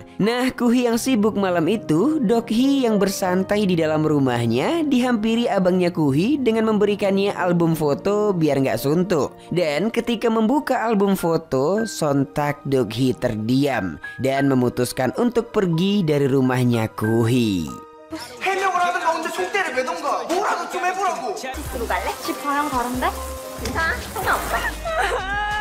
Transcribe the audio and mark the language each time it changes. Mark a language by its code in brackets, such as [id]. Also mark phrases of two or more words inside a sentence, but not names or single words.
[id] Nah, Kuhi yang sibuk malam itu, Dok-hee yang bersantai di dalam rumahnya dihampiri abangnya Kuhi dengan memberikannya album foto biar nggak suntuk. Dan ketika membuka album foto, sontak Dok-hee terdiam dan memutuskan untuk pergi dari rumahnya Kuhi. [ko] 해명을 하든가 혼자 총대를 매던가 뭐라도 좀 해보라고. 키스로 갈래? 집 저랑 다른데? 괜찮아? 상관없어.